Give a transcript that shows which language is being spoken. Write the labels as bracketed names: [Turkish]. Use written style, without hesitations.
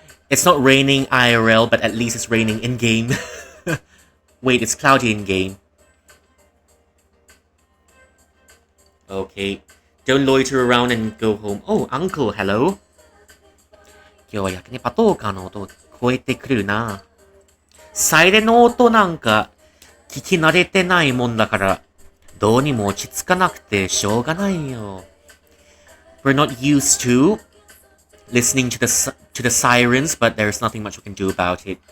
[English] It's not raining IRL, but at least it's raining in-game. Wait, it's cloudy in-game. Okay. Don't loiter around and go home. Oh, uncle, hello. [Japanese] 今日は焼きねパトーカーの音聞こえてくるな。サイレンの音なんか聞き慣れてないもんだから、どうにも落ち着かなくてしょうがないよ。 [English] We're not used to listening to the sirens, but there's nothing much we can do about it.